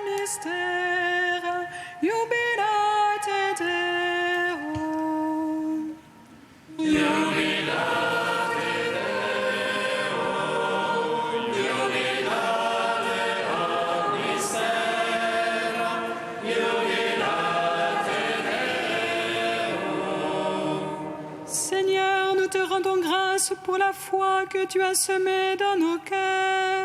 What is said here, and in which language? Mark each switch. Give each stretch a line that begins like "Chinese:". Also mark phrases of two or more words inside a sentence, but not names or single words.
Latin: Esther, jubilat et Deum. Jubilat et Deum, jubilat et omnispera, jubilat et Deum.
French: Seigneur, nous te rendons grâce pour la foi que tu as semée dans nos cœurs.